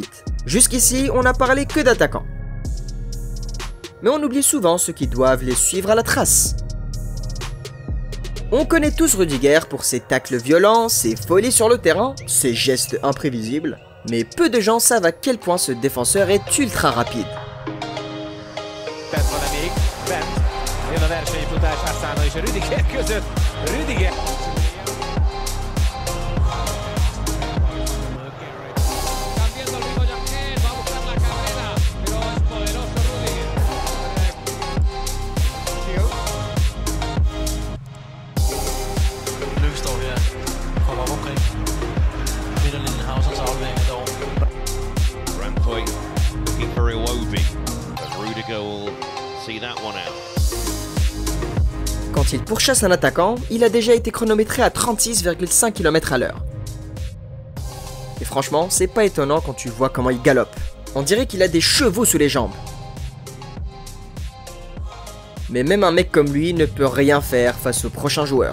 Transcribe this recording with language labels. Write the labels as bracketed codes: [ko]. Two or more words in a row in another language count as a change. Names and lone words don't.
[fr] Jusqu'ici, on n'a parlé que d'attaquants. Mais on oublie souvent ceux qui doivent les suivre à la trace. On connaît tous Rudiger pour ses tacles violents, ses folies sur le terrain, ses gestes imprévisibles. Mais peu de gens savent à quel point ce défenseur est ultra rapide. [hu] Jön a versenyfutás Hassana és a Rüdiger között. Rüdiger. [es] Cambiando el ritmo Yanquet, va a buscar la carrera, pero es poderoso Rüdiger. [da] Løs står her, kommer op omkring midterlinjen, Hausens aflevering derovre. [en] Rampoy looking for Iwobi, but Rudiger will see that one out. [fr] Quand il pourchasse un attaquant, il a déjà été chronométré à 36,5 km/h. Et franchement, c'est pas étonnant quand tu vois comment il galope. On dirait qu'il a des chevaux sous les jambes. Mais même un mec comme lui ne peut rien faire face au prochain joueur.